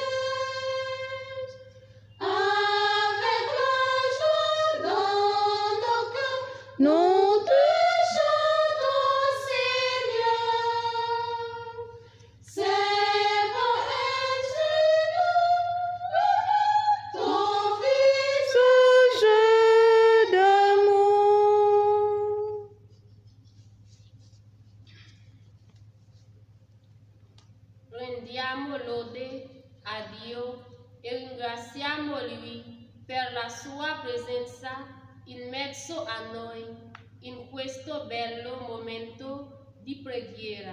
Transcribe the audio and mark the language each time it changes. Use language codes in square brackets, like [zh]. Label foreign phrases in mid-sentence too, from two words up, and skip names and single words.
[fr] Avec la joie dans nos cœurs, nous te chantons, Seigneur. C'est par elle tu nous révèles ton visage d'amour. [it] Rendiamo lode a Dio e ringraziamo Lui per la sua presenza in mezzo a noi in questo bello momento di preghiera.